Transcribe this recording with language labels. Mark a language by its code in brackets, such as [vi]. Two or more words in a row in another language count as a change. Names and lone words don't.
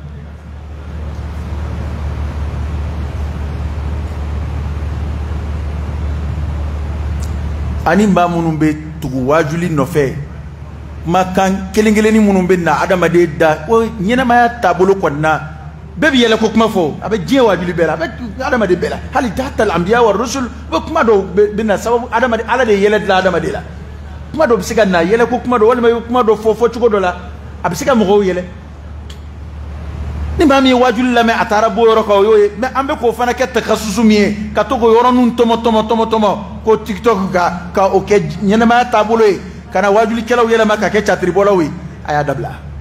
[bm] ani maa minnu bɛ tugu wajuli nɔfɛ makan kelen-kelenni minnu bɛ na adamaden da o ɲɛnamaya taabolo kɔnɔna bɛɛ bi yɛlɛ ko kuma fɔ a bɛ diɲɛ wajuli bɛɛ la a bɛ adamaden bɛɛ la hali [ar] hatta al-anbiya wa rusul [bm] bɛ kuma dɔw bɛ na sababu adamaden ala de ye yɛlɛ dilan adamaden la kuma dɔw bɛ se ka na yɛlɛ ko kuma dɔ walima i bɛ kuma dɔ fɔ cogo dɔ la a bɛ se ka mɔgɔw yɛlɛ ni maa min ye wajuli lamɛn a taara bɔ yɔrɔ kan o y'o ye mais an bɛ k'o fana kɛ takasusu min ye ka to k'o yɔrɔninw tɔmɔ ko tiktok ka o kɛ ɲɛnɛmaya taabolo ye ka na wajulikɛlaw yɛlɛma ka kɛ catiribɔlaw ye a y'a dabila